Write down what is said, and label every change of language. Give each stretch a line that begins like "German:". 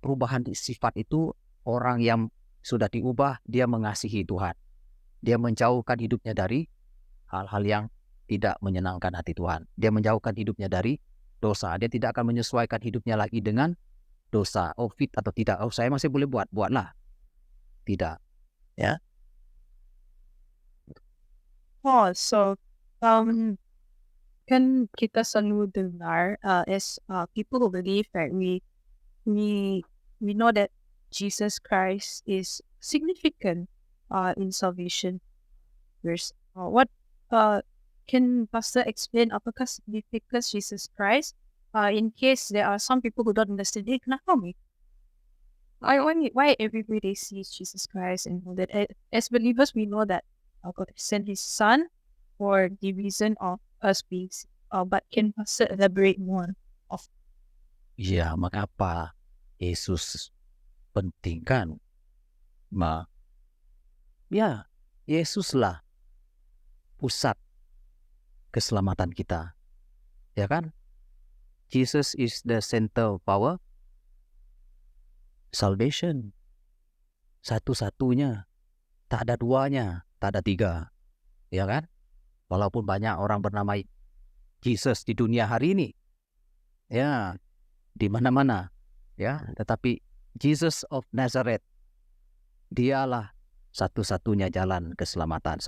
Malay: Perubahan sifat itu, orang yang sudah diubah, dia mengasihi Tuhan. Dia menjauhkan hidupnya dari hal-hal yang tidak menyenangkan hati Tuhan. Dia menjauhkan hidupnya dari dosa. Dia tidak akan menyesuaikan hidupnya lagi dengan dosa. Oh, fit atau tidak. Oh, saya masih boleh buatlah. Tidak. Ya.
English: Oh, so
Malay: kan kita selalu dengar
English: as people who believe that we know that Jesus Christ is significant in salvation. What can Pastor explain
Malay: apakah
English: significance Jesus Christ? In case there are some people who don't understand it,
Malay: kenapa
English: why everybody sees Jesus Christ and know that as believers we know that God sent His Son for the reason of us being saved. But can Pastor elaborate more?
Malay: Ya, mengapa Yesus penting kan? Ya, Yesuslah pusat keselamatan kita. Ya kan?
English: Jesus is the center of our salvation.
Malay: Satu-satunya. Tak ada duanya, tak ada tiga. Ya kan? Walaupun banyak orang bernama Jesus di dunia hari ini. Ya, di mana-mana. Ya, tetapi Jesus of Nazareth, dialah satu-satunya jalan keselamatan.